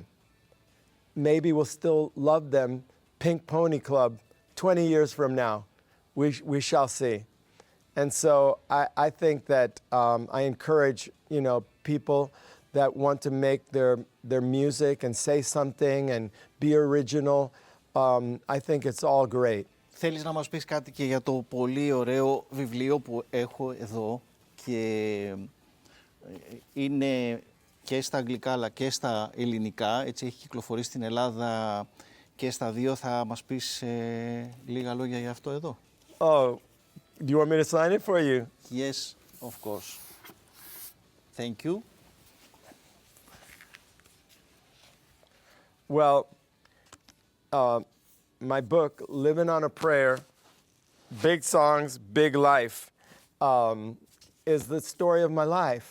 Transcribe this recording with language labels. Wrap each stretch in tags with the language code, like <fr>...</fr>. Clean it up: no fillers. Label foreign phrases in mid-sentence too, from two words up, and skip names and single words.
<en>Maybe we'll still love them, Pink Pony Club, 20 years from now. We shall see. And so I think that I encourage, you know, people that want to make their music and say something and be original. I think it's all great.</en> <el>Θέλεις να μας πεις κάτι και για το πολύ ωραίο βιβλίο που έχω εδώ και είναι και στα αγγλικά αλλά και στα ελληνικά, έτσι έχει κυκλοφορήσει στην Ελλάδα και στα δύο. Θα μας πεις λίγα λόγια για αυτό εδώ?</el> <en>Oh, do you want me to sign it for you? Yes, of course. Thank you. Well, my book, Living on a Prayer, Big Songs, Big Life, is the story of my life.</en>